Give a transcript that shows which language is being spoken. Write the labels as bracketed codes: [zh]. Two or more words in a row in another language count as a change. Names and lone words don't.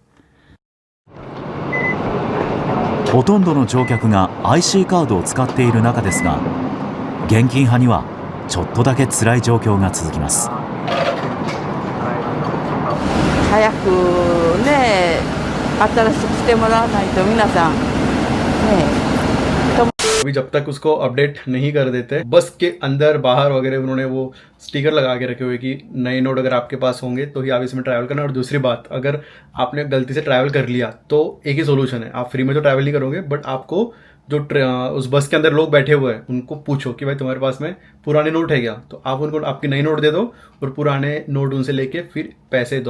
[ja] ほとんどの乗客が IC カードを使っている中ですが、現金派にはちょっとだけ辛い状況が続きます。早くね、新しくしてもらわないと皆さんね。 [hi] अभी जब तक उसको अपडेट नहीं कर देते, बस के अंदर बाहर वगैरह उन्होंने वो स्टिकर लगा के रखे हुए कि नए नोट अगर आपके पास होंगे तो ही आप इसमें ट्रैवल करना। और दूसरी बात, अगर आपने गलती से ट्रैवल कर लिया तो एक ही सोल्यूशन है, आप फ्री में तो ट्रैवल नहीं करोगे, बट आपको जो उस बस के अंदर लोग बैठे हुए हैं उनको पूछो कि भाई तुम्हारे पास में पुराने नोट है क्या, तो आप उनको आपकी नई नोट दे दो और पुराने नोट उनसे लेके फिर पैसे दो।